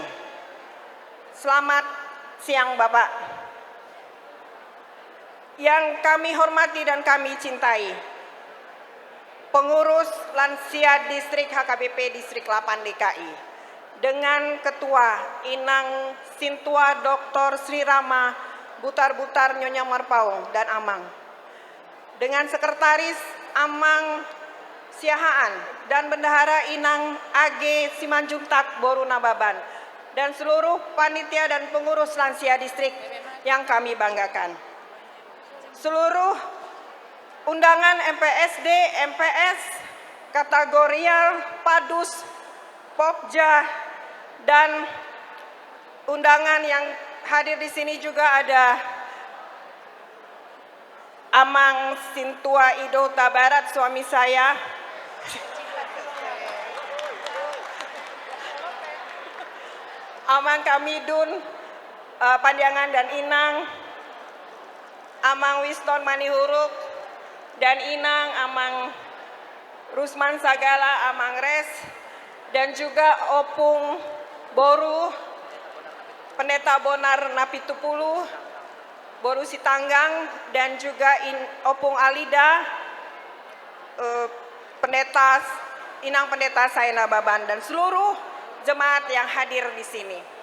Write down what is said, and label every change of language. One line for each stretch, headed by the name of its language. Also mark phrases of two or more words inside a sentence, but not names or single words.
Indonesian: Selamat siang Bapak. Yang kami hormati dan kami cintai, pengurus lansia distrik HKBP Distrik 8 DKI, dengan Ketua Inang Sintua Dr. Sri Rama Butar-Butar Nyonya Marpaung dan Amang, dengan Sekretaris Amang Siahaan dan Bendahara Inang AG Simanjuntak Boru Nababan, dan seluruh panitia dan pengurus lansia distrik yang kami banggakan. Seluruh undangan MPSD, MPS, kategorial, Padus, Popja, dan undangan yang hadir di sini juga ada Amang Sintua Ido Tabarat, suami saya, Amang Kamidun Pandiangan dan Inang, Amang Wiston Manihuruk dan Inang, Amang Rusman Sagala, Amang Res, dan juga Opung Boru, Pendeta Bonar Napitupulu, Boru Sitanggang, dan juga Opung Alida, Pendeta Inang Pendeta Saina Baban, dan seluruh jemaat yang hadir di sini.